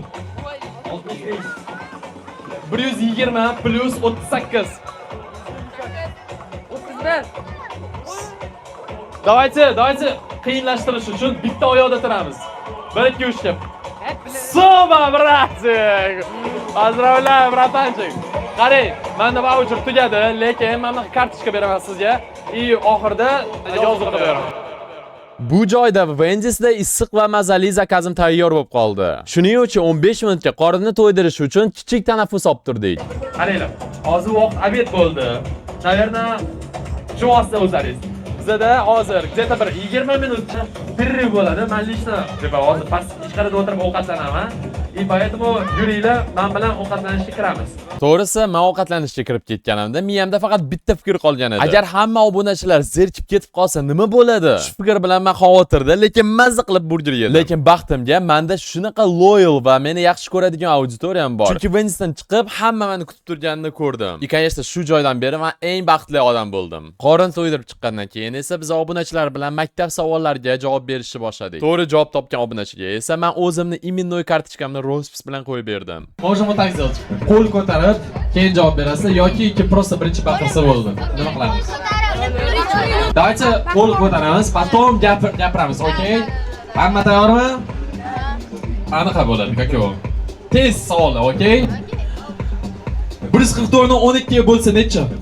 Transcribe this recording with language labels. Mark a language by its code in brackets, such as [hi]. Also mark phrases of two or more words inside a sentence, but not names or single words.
[uz] 65. 120 plus 38. 31. Давайте qiyinlashtirish uchun bitta oyoqda turamiz. 1 2 3 deb. Super, bratик! [ru] Поздравляю, братанчик. [uz] Qarang, menda voucher tugadi, lekin men kartochka beraman sizga. И oxirida yozuv qilib beraman. Bu joyda Wendys'da issiq va mazali zakazim tayyor bo'lib qoldi. Shuning uchun 15 minutga qorinni to'ydirish uchun kichik tanaffus olib turdik. Qaranglar, hozir vaqt obed bo'ldi. Naverna shu vaqtda o'zlaringiz. Bizda hozir где-то bir 20 minut перерыв bo'ladi. Men lishni deb hozir past ichkarida o'tirib ovqatlanaman. [ru] И поэтому [uz] yuringlar, men bilan ovqatlanishga kiramiz. To'g'risi, men ovqatlanishga kirib ketganimda miyamda faqat bitta fikr qolgan edi. Agar hamma obunachilar zerikib ketib qolsa nima bo'ladi? Shu fikr bilan men xavotirda, lekin mazza qilib burger yedim. Lekin baxtimga menda shunaqa loyal va meni yaxshi ko'radigan auditoriyam bor. Chunki Wendys'dan chiqib hamma meni kutib turganini ko'rdim. [ru] И, конечно, [uz] shu joydan beri men eng baxtli odam bo'ldim. Qorin to'ydirib chiqqandan keyin esa biz obunachilar bilan maktab savollariga javob berishni boshladik. To'g'ri javob topgan obunachiga esa men o'zimni imennoy kartochkamni rospis bilan qo'yib berdim. [ru] Можем так сделать. [uz] Qo'l ko'tarib, keyin javob berasiz yoki просто birinchi baqirsa bo'ldi. Nima qilamiz? Давайте qo'l ko'taramiz, потом gapiramiz, okey? Hamma tayyormi? Aniq bo'ladi, какой? Tez savollar, okey? 144 ni 12 ga bo'lsa necha?